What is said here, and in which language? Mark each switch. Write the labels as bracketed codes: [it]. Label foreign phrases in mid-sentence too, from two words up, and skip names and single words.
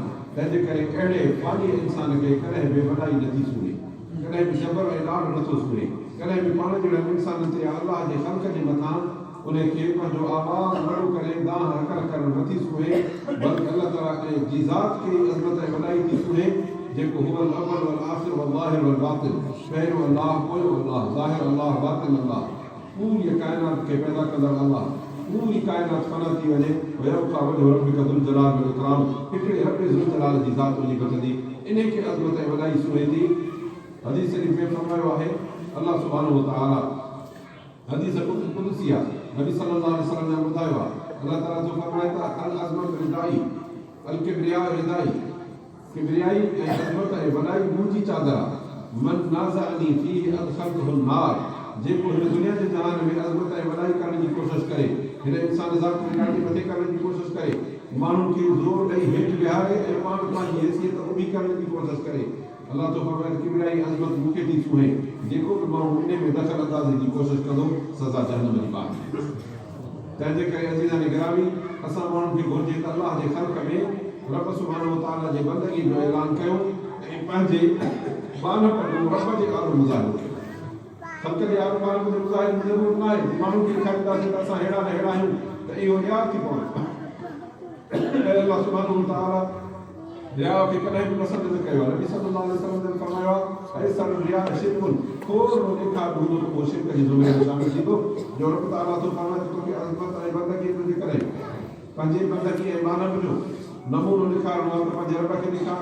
[sd] तंहिंजे करे अहिड़े फ़ानी इंसान खे कॾहिं बि वॾाई नथी सुञे, कॾहिं बि जबर ऐं ॾाढ नथो सुञे, कॾहिं बि पाण जहिड़े इंसाननि ते अलाह जे ख़ल्क़ जे मथां उनखे पंहिंजो आवाज़ वॾो करे दाह हकल करणु नथी सुञे, बल्कि अल्लाह ताला जी ज़ात खे अज़मत ऐं वॾाई थी सुञे जेको [ar] هو الأول والآخر والظاهر والباطن. [sd] पहिरियों अल्लाह, पोयों अल्लाह, ज़ाहिर अल्लाह, बातिन अल्लाह। पूरी काइनात खे पैदा कंदड़ अल्लाह। पूरी काइनात फना थी वञे [ar] ويبقى وجه ربك ذو الجلال والإكرام. [sd] हिकिड़े रब [ar] ذو الجلال [sd] जी ज़ात वञी घटिजी इन खे अज़मत ऐं वॾाई सुञे थी। हदीस शरीफ़ में फरमायो आहे अल्लाह [ar] سبحانه وتعالى [sd] हदीस कुदसी आहे नबी [ar] صلى الله عليه وسلم [sd] ने ॿुधायो आहे अल्लाह ताला जो फरमाए था [ar] العظمة ردائي الكبرياء ردائي. [sd] किब्रियाई ऐं अज़मत ऐं वॾाई मुंहिंजी चादर आहे। [ar] من نازعني فيه أدخلته النار. [sd] जेको हिन दुनिया जे जहान में अज़मत ऐं वॾाई करण जी कोशिशि करे हिन इंसान ज़ात खे ॾाढी मथे करण जी कोशिशि करे माण्हुनि खे ज़ोर ॾेई हेठि विहारे ऐं पाण पंहिंजी हैसियत ऊभी करण जी कोशिशि करे अल्लाह तो फरमाए किब्रियाई अज़मत मूंखे थी सुञे। जेको बि माण्हू इन में दख़ल अंदाज़ी जी कोशिशि कंदो सज़ा जहन्नम जी पाए। तंहिंजे करे अज़ीज़ान गिरामी असां माण्हुनि खे घुरिजे त अल्लाह जे ख़ल्क़ में रब [ar] سبحانه وتعالى [sd] जे बंदगी जो ऐलान कयो ऐं पंहिंजे बानप जो रब जे आरो मुज़ाहिरो कयो। ख़ल्क़ जे आरो बानप जो मुज़ाहिरो ज़रूरु न आहे माण्हू खे ॾेखारींदासीं त असां अहिड़ा न अहिड़ा आहियूं त इहो रिया थी पवंदो। अल्लाह [ar] سبحانه وتعالى [sd] रिया खे कॾहिं बि पसंदि न कयो आहे। नबी [ar] صلى الله عليه وسلم [sd] ने फरमायो आहे [ar] يسير الرياء شرك. [sd] खोड़ ॾेखार हूंदो त पोइ शिरक जी ज़ुमेर में शामिल थींदो। जो रब तआला थो फरमाए त तोखे अज़मत ऐं बंदगी जे करे पंहिंजे बंदगी ऐं मानव जो नमूनो ॾेखारिणो आहे त पंहिंजे रब खे ॾेखार।